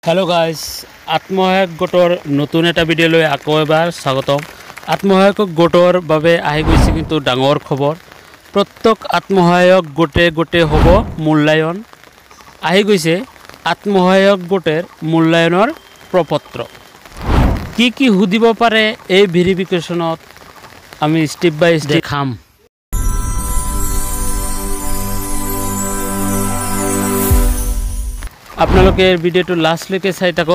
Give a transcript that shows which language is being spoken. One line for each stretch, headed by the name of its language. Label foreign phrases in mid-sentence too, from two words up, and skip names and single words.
English: hello guys
Assamese: আত্মসহায়ক গোটৰ নতুন এটা ভিডিঅ লৈ আকৌ এবাৰ স্বাগতম। আত্মসহায়ক গোটৰ বাবে আহি গৈছে কিন্তু ডাঙৰ খবৰ। প্ৰত্যেক আত্মসহায়ক গোটে হ'ব মূল্যায়ন। আহি গৈছে আত্মসহায়ক গোটৰ মূল্যায়নৰ প্ৰপত্ৰ। কি সুধিব পাৰে এই ভেৰিফিকেশনত আমি
English: step by step
Assamese: দেখাম। আপোনালোকে ভিডিওটো লাষ্টলৈকে চাই থাকক।